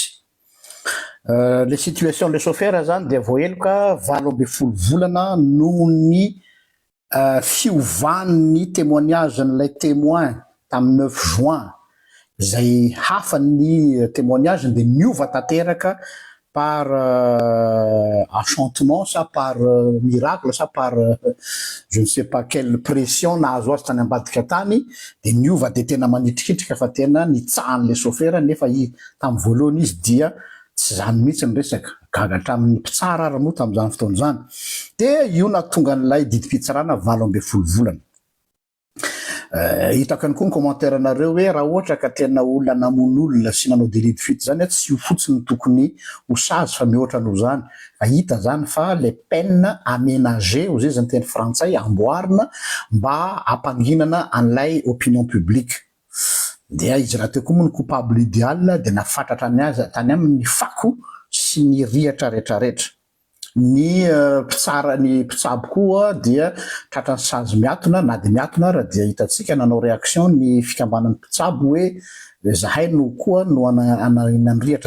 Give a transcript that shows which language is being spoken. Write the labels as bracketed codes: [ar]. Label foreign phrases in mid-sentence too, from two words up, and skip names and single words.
[mg] Le situation le chauffeur zany dia voaheloka 12 volana noho ny fiovan'ny témoignage n'ilay témoin tamin'ny 9 juin izay hafa ny témoignage dia niova tanteraka [fr] par enchantement [mg] sa [fr] par miracle [mg] sa [fr] par je ne sais pas quelle pression [mg] nahazo azy tany ambadika tany dia niova dia tena manitrikitrika fa tena nitsahan'le chauffeur nefa tamin'ny voalohany izy dia tsy zany mihitsy ny resaka gaga hatramin'ny mpitsara ary moa tamin'izany fotoana izany dia io nahatonga an'ilay didim-pitsarana 12 volana. Hitako ihany koa ny commentaire anareo hoe raha ohatra ka tena olona namono olona sy nanao [fr] délit de fuite [mg] zany tsy io fotsiny tokony ho sazy fa mihoatra noho zany fa hita zany fa [fr] les peines aménagées [mg] hoy zay teny frantsay amboarina mba hampanginana an'ilay [fr] opinion publique [mg] dia izy raha teo koa moa ny [fr] coupable idéal [mg] dia nafatratra ny azy tany amin'ny fako sy ny rihatra rehetrarehetra. Ny mpitsabo koa dia tratrany sazy miatona na dia miatona raha dia hitantsika nanao réaction ny fikambanan'ny mpitsabo hoe zahay no koa no ananrihatra.